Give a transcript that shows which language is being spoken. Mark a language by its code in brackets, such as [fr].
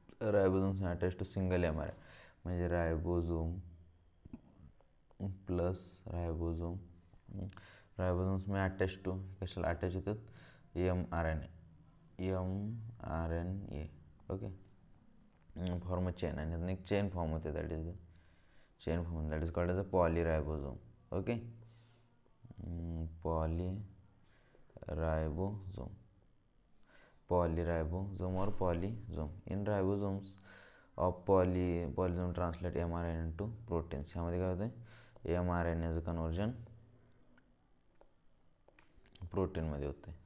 [en] ribosomes attach to single mRNA म्हणजे ribosome plus ribosomes में attach to [mr] कशाला attach होतात, [en] mRNA. Okay, form chain [mr] आणि एक चेन फॉर्म होते, [en] That is called as a polyribosome. Okay, polyribosome और polysome. In ribosomes of polysome translate mRNA into proteins. [mr] ह्यामध्ये काय होते, mRNAचं कन्वर्जन प्रोटीनमध्ये होते.